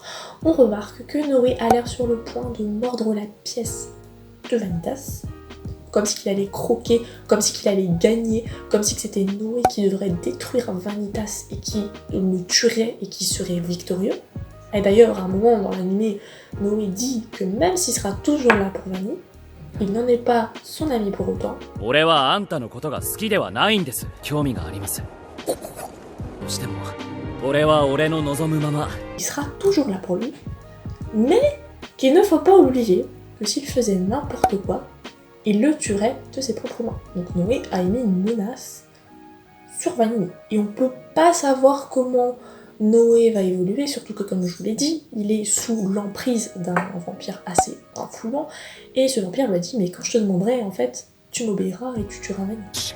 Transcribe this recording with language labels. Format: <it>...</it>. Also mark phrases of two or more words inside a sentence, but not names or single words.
<fr>On remarque que Noé a l'air sur le point de mordre la pièce de Vanitas, comme si qu'il allait croquer, comme si qu'il allait gagner, comme si c'était Noé qui devrait détruire Vanitas et qui le tuerait et qui serait victorieux. Et d'ailleurs, à un moment dans l'anime, Noé dit que même s'il sera toujours là pour Vanille, il n'en est pas son ami pour autant.</fr> <ja>俺はあんたのことが好きではないんです。興味があります。どうしても俺は俺の望むまま。</ja> <fr>Il sera toujours là pour lui, mais qu'il ne faut pas oublier que s'il faisait n'importe quoi, il le tuerait de ses propres mains. Donc Noé a émis une menace sur Vanille. Et on peut pas savoir comment Noé va évoluer, surtout que comme je vous l'ai dit, il est sous l'emprise d'un vampire assez influent, et ce vampire lui a dit mais quand je te demanderai en fait, tu m'obéiras et tu tueras Vanille.</fr>